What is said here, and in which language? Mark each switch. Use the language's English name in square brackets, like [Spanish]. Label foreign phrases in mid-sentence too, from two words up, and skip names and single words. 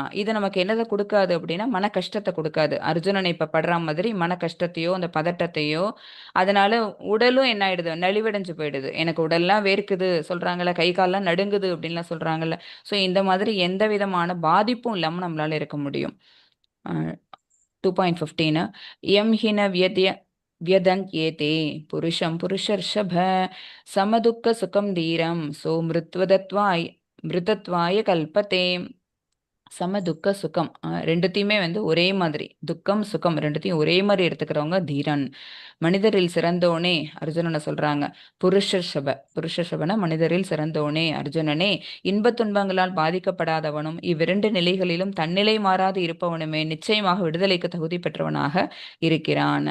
[Tamil] இது நமக்கு என்னதை கொடுக்காது அப்படின்னா மன கஷ்டத்தை கொடுக்காது. அர்ஜுனனை இப்ப படுற மாதிரி மன கஷ்டத்தையோ அந்த பதட்டத்தையோ. அதனால உடலும் என்ன ஆயிடுது, நலிவடைஞ்சு போயிடுது. எனக்கு உடல்லாம் வேர்க்குது சொல்றாங்கல்ல, கை கால்லாம் நடுங்குது அப்படின்லாம் சொல்றாங்கல்ல. ஸோ இந்த மாதிரி எந்த விதமான பாதிப்பும் இல்லாம நம்மளால இருக்க முடியும். [Sanskrit] 2.15 यं हि न व्यदन्त्येते पुरुषं पुरुषर्षभ समदुःख सुखं धीरं सो मृतत्वाय कल्पते. [Tamil] சம துக்க சுகம் ரெண்டுத்தையுமே வந்து ஒரே மாதிரி, துக்கம் சுகம் ரெண்டுத்தையும் ஒரே மாதிரி எடுத்துக்கிறவங்க தீரன். மனிதரில் சிறந்தோனே அர்ஜுனனை சொல்றாங்க. புருஷர்ஷபன மனிதரில் சிறந்தோனே அர்ஜுனனே, இன்பத் துன்பங்களால் பாதிக்கப்படாதவனும் இவ்விரண்டு நிலைகளிலும் தன்னிலை மாறாது இருப்பவனுமே நிச்சயமாக விடுதலைக்கு தகுதி பெற்றவனாக இருக்கிறான்.